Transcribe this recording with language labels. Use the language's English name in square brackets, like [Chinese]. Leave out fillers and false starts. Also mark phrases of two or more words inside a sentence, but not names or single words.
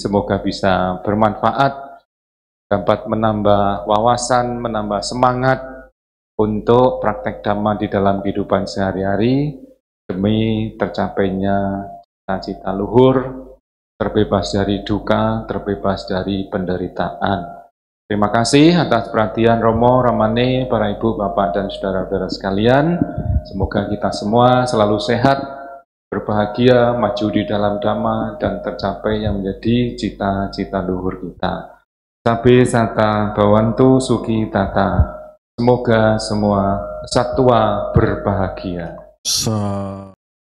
[Indonesian] Semoga bisa bermanfaat, dapat menambah wawasan, menambah semangat untuk praktek Dhamma di dalam kehidupan sehari-hari, demi tercapainya cita-cita luhur, terbebas dari duka, terbebas dari penderitaan. Terima kasih atas perhatian Romo, Ramane, para ibu, bapak, dan saudara-saudara sekalian. Semoga kita semua selalu sehat, berbahagia, maju di dalam Dhamma, dan tercapai yang menjadi cita-cita luhur kita. [Pali] Sabe sata bawantu suki tata. [Indonesian] Semoga semua satwa berbahagia.